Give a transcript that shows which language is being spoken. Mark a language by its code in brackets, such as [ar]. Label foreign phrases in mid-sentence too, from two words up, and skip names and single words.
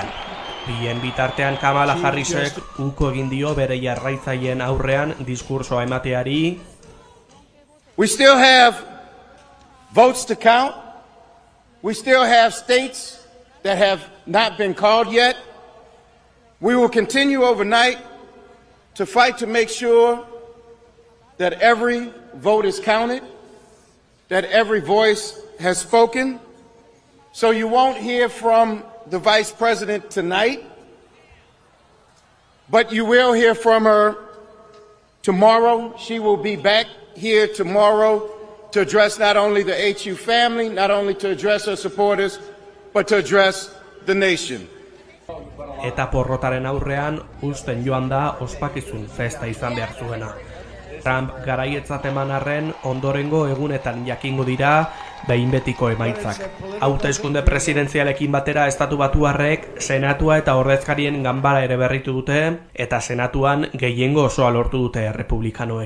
[eu] Bien bitartean Kamala Harrisek uko egin dio bere jarraitzaileen aurrean diskursoa emateari. [en] We still have votes to count. We still have states that have not been called yet. We will continue overnight to fight to make sure that every vote is counted, that every voice has spoken. So you won't hear from the Vice President tonight, but you will hear from her tomorrow. She will be back here tomorrow to address not only the HU family, not only to address her supporters, but to address the nation. [eu] Eta porrotaren aurrean uzten joan da ospakizun festa izan behar zuena. Trump garaietzat eman arren ondorengo egunetan jakingo dira behin betiko emaitzak. Hauteskunde presidenzialekin batera Estatu Batuarrek Senatua eta Ordezkarien Ganbara ere berritu dute eta Senatuan gehiengo osoa lortu dute Errepublikanoek.